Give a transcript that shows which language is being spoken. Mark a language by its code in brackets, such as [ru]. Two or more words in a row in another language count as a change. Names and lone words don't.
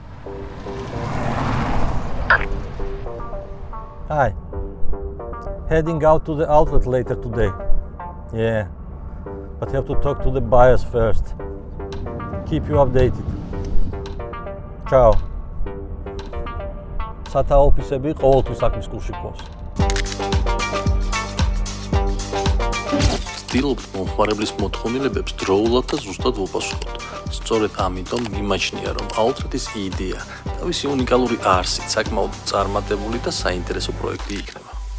[en] Hi. Heading out to the outlet later today. Yeah. But have to talk to the buyers first. Keep you updated. Ciao. [ka] სათაო ოფისები ყოველთვის საქმის კურსში გვყავს. ვცდილობთ მომხმარებლის მოთხოვნილებებს დროულად და ზუსტად ვუპასუხოთ. სწორედ ამიტომ მიმაჩნია, რომ Outlet-ის იდეა თავისი უნიკალური არსით საკმაოდ წარმატებული და საინტერესო პროექტი იქნება.